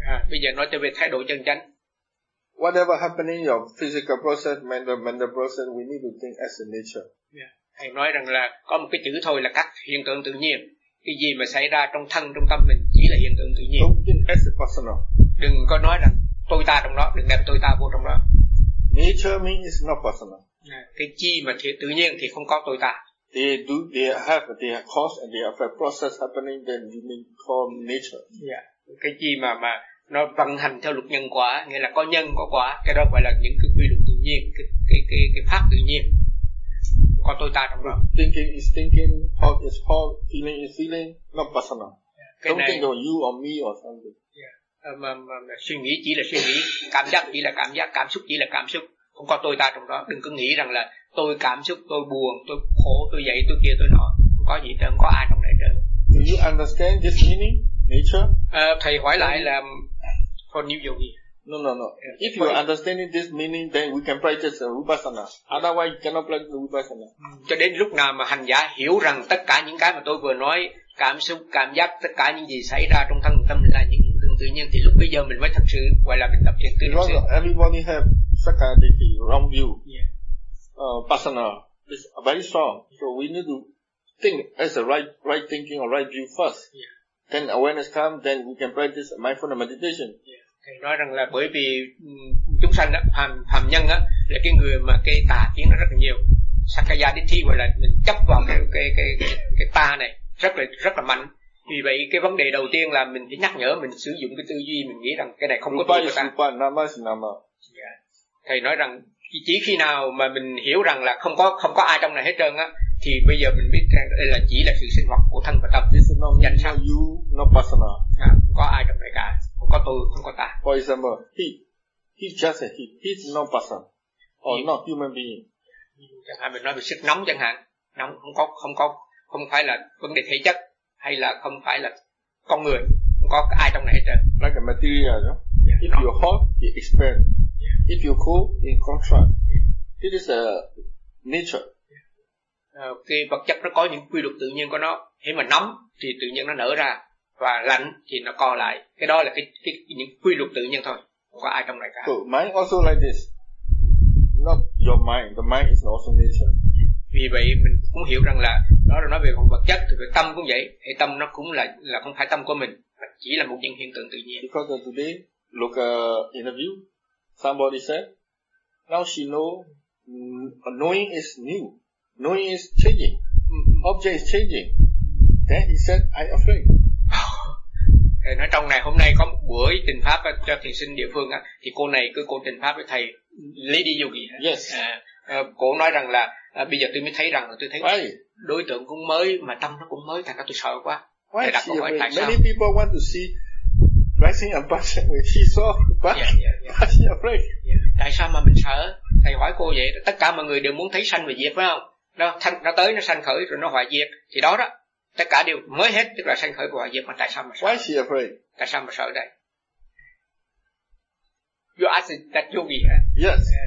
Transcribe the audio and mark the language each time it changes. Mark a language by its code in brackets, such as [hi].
[vi] Bây giờ nói tới về thái độ chân chánh. [en] Whatever happening your physical process, mental process, we need to think as a nature. [vi] Thầy nói rằng là có một cái chữ thôi là các hiện tượng tự nhiên. Cái gì mà xảy ra trong thân, trong tâm mình chỉ là hiện tượng tự nhiên. [en] Don't think as a personal. [vi] Đừng có nói rằng tôi ta trong đó, đừng đem tôi ta vô trong đó. [en] Nature means it's not personal. [vi] Cái chi mà tự nhiên thì không có tôi ta. [en] They have cause and they have a process happening, then you mean call nature. Yeah. [vi] Cái chi mà nó vận hành theo luật nhân quả, nghĩa là có nhân có quả, cái đó gọi là những cái quy luật tự nhiên, cái pháp tự nhiên. Có tôi ta trong đó. [en] Thinking is thinking, thought is thought, feeling is feeling, not personal. Cái don't này, think of you or me or something. Yeah. [vi] Mà suy nghĩ chỉ là suy nghĩ, cảm giác chỉ là cảm giác, cảm xúc chỉ là cảm xúc, không có tôi ta trong đó. Đừng cứ nghĩ rằng là tôi cảm xúc, tôi buồn, tôi khổ, tôi vậy, tôi kia, tôi nọ, không có gì, không có ai trong này trơn. [en] Do you understand this meaning, nature? [vi] Thầy hỏi lại là [en] for new yogi. No. If you are understanding this meaning, then we can practice vipassana. Otherwise, you cannot practice vipassana. [vi] Cho đến lúc nào mà hành giả hiểu rằng tất cả những cái mà tôi vừa nói, cảm xúc, cảm giác, tất cả những gì xảy ra trong thân tâm là những hiện tượng tự nhiên, thì lúc bây giờ mình mới thật sự gọi là mình tập thiền tự nhiên. [en] Wrong. Everybody have sakkaya ditthi, wrong view. Personal is very strong. So we need to think as a right thinking or right view first. Yeah. Then awareness comes, then we can practice mindfulness meditation. Yeah. [vi] Thầy nói rằng là bởi vì chúng sanh á, phàm nhân á, là cái người mà cái tà kiến nó rất là nhiều. Sakkaya ditthi gọi là mình chấp vào cái ta này rất là mạnh. Vì vậy cái vấn đề đầu tiên là mình phải nhắc nhở mình sử dụng cái tư duy, mình nghĩ rằng cái này không có tôi của ta. [en] Nama is nama. [vi] Thầy nói rằng chỉ khi nào mà mình hiểu rằng là không có ai trong này hết trơn á, thì bây giờ mình biết rằng đây là chỉ là sự sinh hoạt của thân và tâm. [en] This is not [vi] nhận sao [en] you, not personal. [vi] Không có ai trong này cả. Không có tôi, không có ta. [en] For example, he's just a heat. He's not person. Or not human being. [vi] Chẳng hạn mình nói về sức nóng chẳng hạn. Nóng không có, không phải là vấn đề thể chất, hay là không phải là con người. Không có ai trong này hết trơn. [en] Like a material, no? Yeah, if you're hot, you expand. Yeah. If you're cold, you contract. Yeah. It is a nature. [vi] Cái vật chất nó có những quy luật tự nhiên của nó. Thế mà nóng thì tự nhiên nó nở ra, và lạnh thì nó co lại. Cái đó là cái những quy luật tự nhiên thôi. Không có ai trong này cả. [en] So, mind also like this. Not your mind. The mind is also nature. [vi] Vì vậy mình cũng hiểu rằng là đó là nói về vật chất thì về tâm cũng vậy. Thì tâm nó cũng là không phải tâm của mình, mà chỉ là một những hiện tượng tự nhiên. [en] Because of today, look interview. Somebody said, now she know, knowing is new. Knowing is changing. Object is changing. Then he said, I'm afraid. [vi] Thầy nói trong này hôm nay có một buổi trình pháp cho thiền sinh địa phương á, thì cô này cứ cô trình pháp với thầy [en] Lady Yogi. Yes. [vi] Cô nói rằng là bây giờ tôi mới thấy rằng là tôi thấy [en] why? [vi] Đối tượng cũng mới mà tâm nó cũng mới, thành ra tôi sợ quá. Why thầy đặt câu hỏi tại sao? [en] Many people want to see rising and passing when she saw, but she's afraid. [vi] Yeah. Tại sao mà mình sợ? Thầy hỏi cô vậy, tất cả mọi người đều muốn thấy sanh và diệt phải không? Nó tới, nó sanh khởi rồi nó hoại diệt, thì đó tất cả đều mới hết, tức là sanh khởi và hoại diệt. Mà tại sao mà sợ? [en] Why she afraid? [vi] Tại sao mà sợ đây? [en] You ask that yogi. Yes.